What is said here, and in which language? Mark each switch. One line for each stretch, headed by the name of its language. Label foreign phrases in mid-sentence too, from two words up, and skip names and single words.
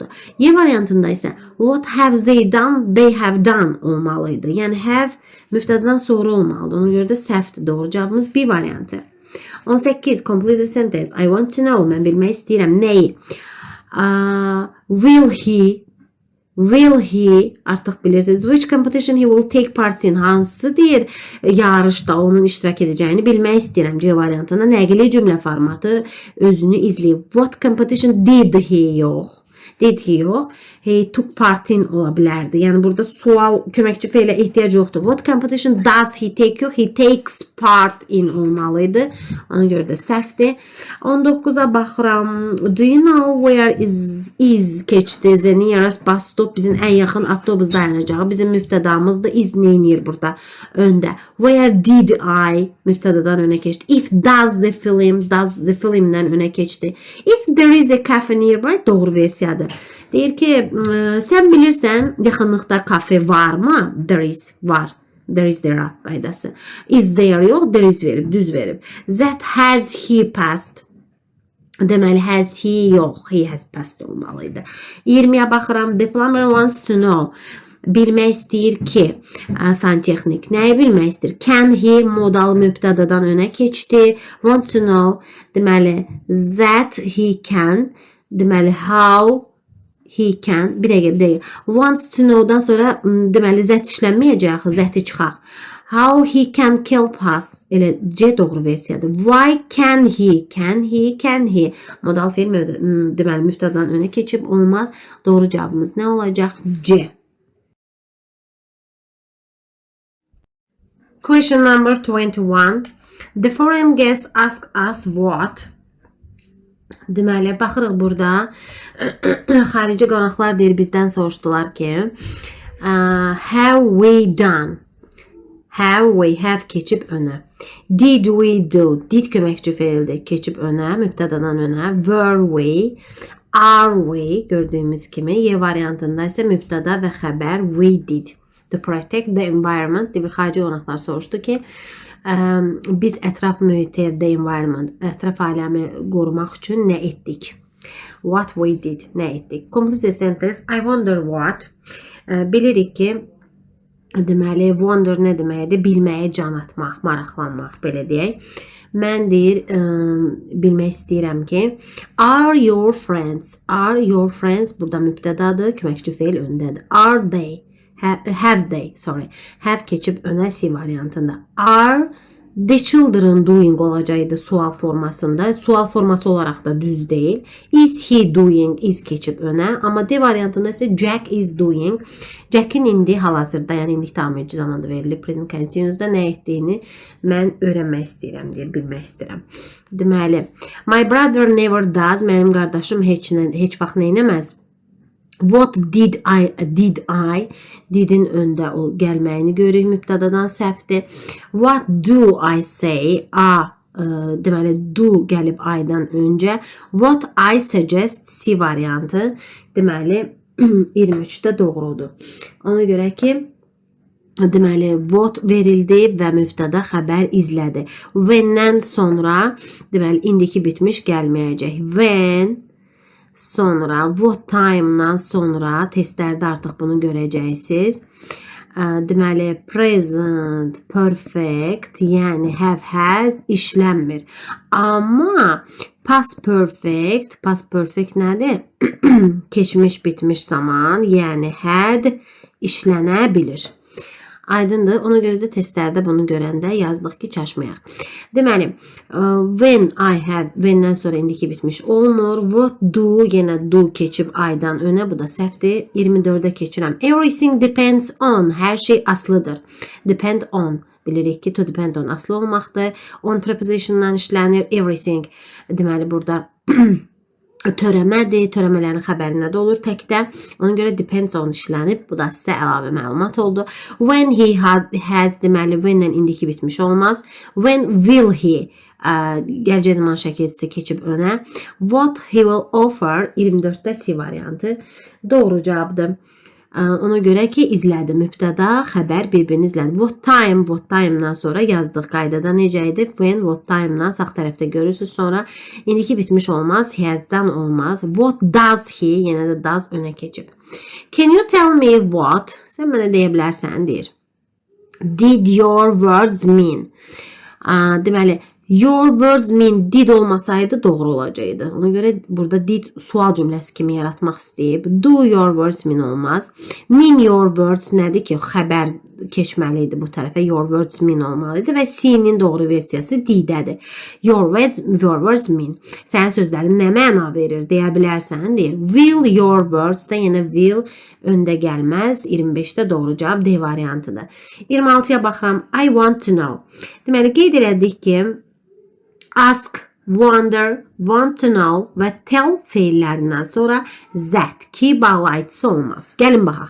Azerbaijani: Y variantında isə
English: what have they done? They have done olmalıydı.
Azerbaijani: Yəni have mübtədadan sonra olmalıdır. Ona görə də səhvdir. Doğru cavabımız B variantı. 18.
English: Complete the sentence. I want to know.
Azerbaijani: Mən bilmək istəyirəm. Nəyi?
English: Will he
Azerbaijani: artıq bilirsiniz.
English: Which competition he will take part in?
Azerbaijani: Hansı deyir yarışda onun iştirak edəcəyini bilmək istəyirəm. C variantında nəqli cümlə formatı özünü izləyib.
English: What competition did he? Yox. Did he yox. He took part in
Azerbaijani: ola bilərdi. Yəni burada sual köməkçi feilə ehtiyac yoxdur.
English: What competition does he take?
Azerbaijani: Yox.
English: He takes part in olmalıydı.
Azerbaijani: Ona görə də səhvdir. 19-a baxıram.
English: Do you know where is
Azerbaijani: keçdi?
English: The nearest bus stop.
Azerbaijani: Bizim ən yaxın avtobus dayanacağı. Bizim mübtədamızda is neynir burada öndə.
English: Where did I
Azerbaijani: mübtədadan önə keçdi.
English: If does the filmdən
Azerbaijani: önə keçdi.
English: If there is a cafe nearby
Azerbaijani: doğru versiyadır. Deyir ki, sən bilirsən yaxınlıqda kafe varmı?
English: There is, var. There is there qaydası. Is there yox, there is
Azerbaijani: verib, düz verib.
English: That has he passed.
Azerbaijani: Deməli,
English: has he
Azerbaijani: yox,
English: he has passed
Azerbaijani: olmalıydı. 20-yə baxıram.
English: The plumber wants to know.
Azerbaijani: Bilmək istəyir ki, santexnik nəyi bilmək istəyir?
English: Can he
Azerbaijani: modal mübtədadan önə keçdi.
English: Want to know. Deməli, that he can. Deməli, how he can.
Azerbaijani: Bir dəqiqə.
English: Wants to know-dan
Azerbaijani: sonra deməli, zət işlənməyəcək. Zəti çıxaq.
English: How he can kill us.
Azerbaijani: Elə C doğru versiyadır.
English: Why can he? Can he?
Azerbaijani: Modal feil deməli, mübtədadan önə keçib olmaz. Doğru cavabımız nə olacaq?
English: C. Question number 21. The foreign guest asked us what?
Azerbaijani: Deməli, baxırıq burada. Xarici qonaqlar deyir, bizdən soruşdular ki,
English: have we done?
Azerbaijani: Have keçib önə.
English: Did we do?
Azerbaijani: Did köməkçi feildir. Keçib önə, mübtədadan önə.
English: Were we? Are we?
Azerbaijani: Gördüyümüz kimi. Y variantında isə mübtəda və xəbər
English: we did. To protect the environment.
Azerbaijani: Bir xarici qonaqlar soruşdu ki, biz ətraf mühiti,
English: the environment,
Azerbaijani: ətraf aləmi qorumaq üçün nə etdik?
English: What we did,
Azerbaijani: nə etdik?
English: Complete sentence. I wonder what.
Azerbaijani: Bilirik ki, deməli, wonder nə deməkdir? Bilməyə can atmaq, maraqlanmaq, belə deyək. Mən deyir, bilmək istəyirəm ki,
English: are your friends? Are your friends
Azerbaijani: burada mübtədadır, köməkçi feil öndədir.
English: Are they? Have they, sorry.
Azerbaijani: Have keçib önə C variantında.
English: Are the children doing
Azerbaijani: olacaqdı sual formasında. Sual forması olaraq da düz deyil.
English: Is he doing?
Azerbaijani: Is keçib önə. Amma D variantında isə Jack
English: is doing.
Azerbaijani: Jack'in indi hal-hazırda, yəni indi tamirci zamanda verilib.
English: Present continuous'da
Azerbaijani: nə etdiyini mən öyrənmək istəyirəm, deyir, bilmək istəyirəm. Deməli,
English: my brother never does.
Azerbaijani: Mənim qardaşım heç vaxt nə etməz.
English: What did I?
Azerbaijani: Didin öndə gəlməyini görürük. Mübtədadan səhvdir.
English: What do I say?
Azerbaijani: Deməli, do gəlib I-dan öncə.
English: What I suggest
Azerbaijani: C variantı. Deməli, 23-də doğrudur. Ona görə ki, deməli, what verildi və mübtəda xəbər izlədi. When-dən sonra, deməli, indiki bitmiş gəlməyəcək. When sonra,
English: what time-dan
Azerbaijani: sonra testlərdə artıq bunu görəcəksiniz. Deməli, present perfect, yəni have, has işlənmir. Amma
English: past perfect
Azerbaijani: nədir? Keçmiş bitmiş zaman, yəni had işlənə bilir. Aydındır. Ona görə də testlərdə bunu görəndə yazdıq ki, çaşmayaq. Deməli,
English: when I have,
Azerbaijani: when-dən sonra indiki bitmiş olmur.
English: What do,
Azerbaijani: yenə do keçib I-dan önə, bu da səhvdir. 24-də keçirəm.
English: Everything depends on,
Azerbaijani: hər şey aslıdır.
English: Depend on,
Azerbaijani: bilirik ki,
English: to depend on
Azerbaijani: aslı olmaqdır. On prepositiondan işlənir. Everything, deməli, burada törəmədir. Törəmələrin xəbəri nədə olur? Təkdə. Ona görə
English: depends on
Azerbaijani: işlənib. Bu da sizə əlavə məlumat oldu.
English: When he has
Azerbaijani: deməli when-lə indiki bitmiş olmaz.
English: When will he
Azerbaijani: gələcək zaman şəkilçisi keçib önə.
English: What he will offer
Azerbaijani: 24-də C variantı doğru cavabdır. Ona görə ki, izlədi. Mübtəda, xəbər bir-birini izlədi.
English: What time-dan
Azerbaijani: sonra yazdıq qaydada necə idi? When,
English: what time-dan
Azerbaijani: sağ tərəfdə görürsünüz. Sonra indiki bitmiş olmaz. Has-dan olmaz.
English: What does he?
Azerbaijani: Yenə də does önə keçib.
English: Can you tell me what?
Azerbaijani: Sən mənə deyə bilərsən, deyir.
English: Did your words mean? Deməli, your words mean did
Azerbaijani: olmasaydı doğru olacaqdı. Ona görə burada did sual cümləsi kimi yaratmaq istəyib.
English: Do your words mean olmaz. Mean your words
Azerbaijani: nədir ki? Xəbər keçməli idi bu tərəfə.
English: Your words mean
Azerbaijani: olmalıydı və C-nin doğru versiyası D-dədir.
English: Your words mean.
Azerbaijani: Sənin sözlərin nə məna verir deyə bilərsən, deyir.
English: Will your words
Azerbaijani: da yenə will öndə gəlməz. 25-də doğru cavab D variantıdır. 26-ya baxıram.
English: I want to know.
Azerbaijani: Deməli, qeyd elədik ki,
English: ask, wonder, want to know
Azerbaijani: və tell feillərindən sonra that ki bağlayıcısı olmaz. Gəlin baxaq.